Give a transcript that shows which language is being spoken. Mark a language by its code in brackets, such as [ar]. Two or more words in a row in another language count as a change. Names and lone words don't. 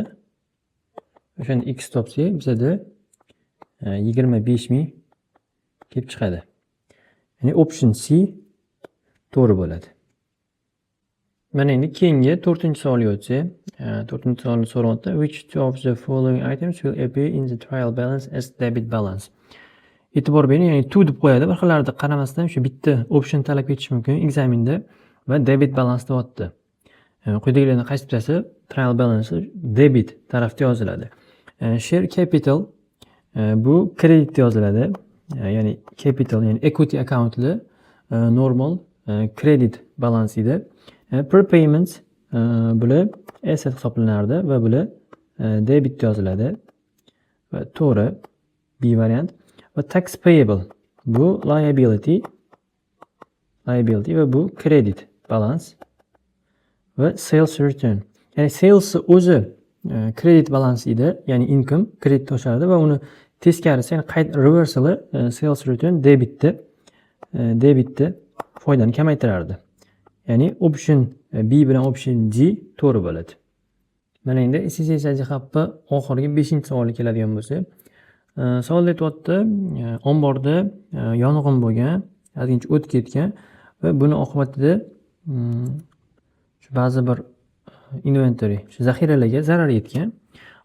[uz] O'shanda x topsak, bizda 25 ming kelib chiqadi. Ya'ni option C to'g'ri bo'ladi. Mana endi keyingi 4-savolga o'tsak, 4-savolni so'rayapti. [en] Which two of the following items will appear in the trial balance as debit balance? [uz] E'tibor bering, ya'ni two deb qo'yadi. Bir xillarda qaramasdan o'sha bitta option talab etish mumkin ekzaminda va [en] debit balance [uz] deyapti. Quyidagilardan qaysi bittasi [en] trial balance [uz] debit tarafda yoziladi? [en] Share capital [uz] bu kreditda yoziladi. Ya'ni capital, ya'ni [en] equity accountli normal credit balance [uz] edi. Prepayment bular asset hisoblanardi va bular debitda yoziladi. Va to'g'ri B variant. Va [en] tax payable [uz] bu liability va bu [en] credit balance [uz] va [en] sales return. [uz] Ya'ni sales o'zi [en] credit balance [uz] edi, ya'ni income kreditda oshardi va uni teskarisi, ya'ni reversali [en] sales return [uz] debitda foydani kamaytirardi. Ya'ni option B bilan option G to'g'ri bo'ladi. Mana endi SSS jihatda oxirgi 5-savolga keladigan bo'lsak, savolda aytyapti, omborda yong'in bo'lgan, ozgincha o't ketgan va buni oqibatida shu ba'zi bir inventory, shu zaxiralarga zarar yetgan.